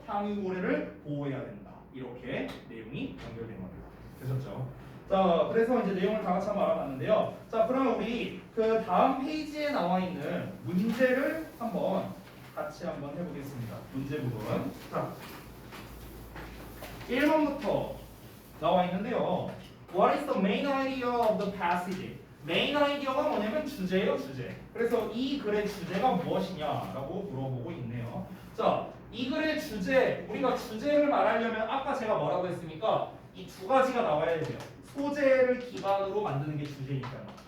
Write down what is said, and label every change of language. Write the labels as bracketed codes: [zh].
[ko] 향유고래를 보호해야 된다. 이렇게 내용이 연결된 겁니다. 되셨죠? 자, 그래서 이제 내용을 다 같이 한번 알아봤는데요. 자, 그러면 우리 그 다음 페이지에 나와 있는 문제를 한번 같이 한번 해보겠습니다. 문제 부분. 자, 1번부터 나와 있는데요. [en] What is the main idea of the passage? [ko] 메인 아이디어가 뭐냐면 주제예요, 주제. 그래서 이 글의 주제가 무엇이냐라고 물어보고 있네요. 자, 이 글의 주제, 우리가 주제를 말하려면 아까 제가 뭐라고 했습니까? 이 두 가지가 나와야 돼요. 소재를 기반으로 만드는 게 주제니까요.